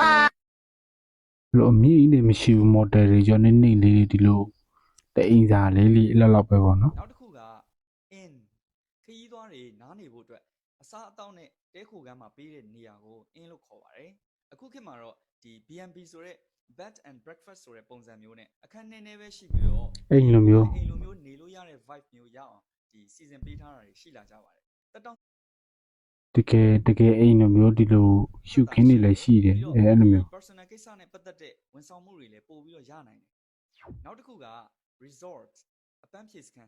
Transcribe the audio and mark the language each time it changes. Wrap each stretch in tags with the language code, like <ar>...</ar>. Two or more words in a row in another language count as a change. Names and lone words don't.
<my>လို့အမြင့်ကြီးနေမရှိဘူးမော်တယ်တွေကြောနေနေလေးတွေဒီလိုတအိမ်စာလေးလေးအဲ့လောက်ပဲပေါ့နော် နောက်တစ်ခုက in ခရီးသွားတွေနားနေဖို့အတွက်အစားအသောက်နဲ့တဲခိုခန်းမှာပေးတဲ့နေရာကို in လို့ခေါ်ပါတယ်အခုခေတ်မှာတော့ဒီ B&B ဆိုတဲ့</my> <en>bed and breakfast</en> <my>ဆိုတဲ့ပုံစံမျိုးနဲ့အခန်းနည်းနည်းပဲရှိပြီးတော့ အိမ်လိုမျိုး အိမ်လိုမျိုးနေလို့ရတဲ့ vibe မျိုးရအောင်ဒီစီစဉ်ပေးထားတာတွေရှိလာကြပါတယ်တက်တောင် တကယ်အိမ်လိုမျိုးဒီလိုရှုခင်းနေလည်းရှိတယ်အဲ့လိုမျိုး personal ကိစ္စနဲ့ပတ်သက်တဲ့ဝန်ဆောင်မှုတွေလည်းပို့ပြီးတော့ရနိုင်တယ်နောက်တစ်ခုက resort အပန်းဖြေစခန်း</my>